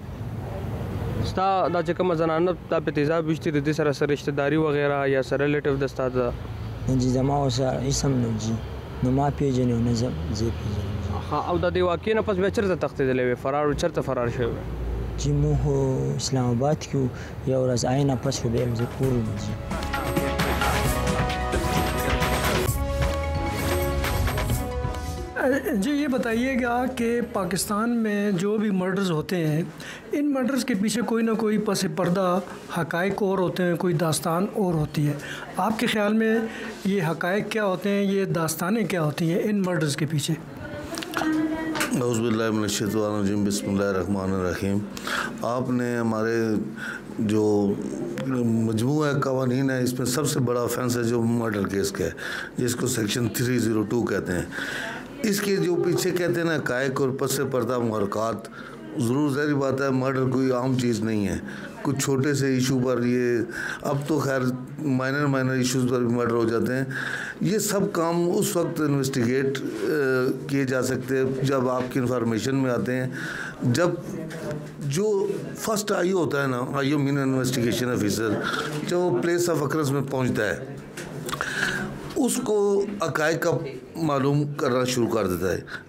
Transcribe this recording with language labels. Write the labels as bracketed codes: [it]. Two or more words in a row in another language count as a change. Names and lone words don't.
[ps] ستا دا چې کومه زنانه دا په تیزاب ویشتي د دې سره څه رشته داري وغیره یا څه ریلیټیو د ستا ده؟ نه جي, زما ورسره هېڅ هم نه جي, نه ما پېژنې او نه زه پېژنم. او د دې واقعې نه پس بیا چېرته تښتېدلی وې, فرار چېرته فرار شوی وې؟ جي موږ اسلام آباد کې وو, یو ورځ هغې نه پس خو بیا زه کور وم جي. [ur] جی یہ بتائیے گا کہ پاکستان میں جو بھی مرڈرز ہوتے ہیں, ان مرڈرز کے پیچھے کوئی نہ کوئی پس پردہ حقائق اور ہوتے ہیں, کوئی داستان اور ہوتی ہے. آپ کے خیال میں یہ حقائق کیا ہوتے ہیں, یہ داستانیں کیا ہوتی ہیں ان مرڈرز کے پیچھے؟ [ar] اعوذ باللہ من الشیطان الرجیم, بسم اللہ الرحمن الرحیم. [ur] آپ نے ہمارے جو مجموعہ قوانین ہے اس میں سب سے بڑا آفینس ہے جو مرڈر کیس کا ہے, جس کو سیکشن 302 کہتے ہیں. اس کے جو پیچھے کہتے ہیں نا کایک اور پس پردہ محرکات، ضرور ظاہر بات ہے مرڈر کوئی عام چیز نہیں ہے. کچھ چھوٹے سے ایشو پر یہ، اب تو خیر [en] minor issues [ur] پر بھی مرڈر ہو جاتے ہیں. یہ سب کام اس وقت انویسٹیگیٹ کیے جا سکتے ہیں جب آپ کی انفارمیشن میں آتے ہیں، جب جو [en] first IO [ur] ہوتا ہے نا, [en] IO mean investigation officer, [ur] جب وہ [en] place of occurrence [ur] میں پہنچتا ہے اس کو حقائق کا معلوم کرنا شروع کر دیتا ہے.